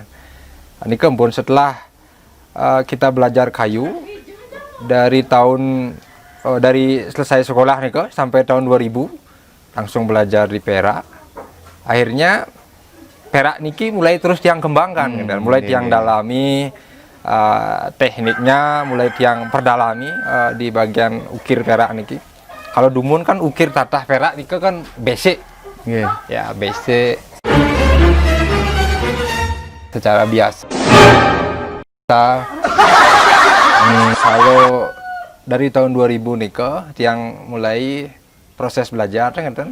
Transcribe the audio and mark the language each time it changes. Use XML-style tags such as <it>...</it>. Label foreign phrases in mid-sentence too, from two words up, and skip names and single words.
<id>Ini kebun setelah kita belajar kayu dari selesai sekolah nih sampai tahun 2000 langsung belajar di perak. Akhirnya perak niki mulai terus tiang kembangkan dan mulai tiang dalami tekniknya, mulai tiang perdalami di bagian ukir perak niki. Kalau Dumun kan ukir tatah perak niki kan basic. Ya basic secara biasa. Kalau dari tahun 2000 nih tiang mulai proses belajar kan.</id>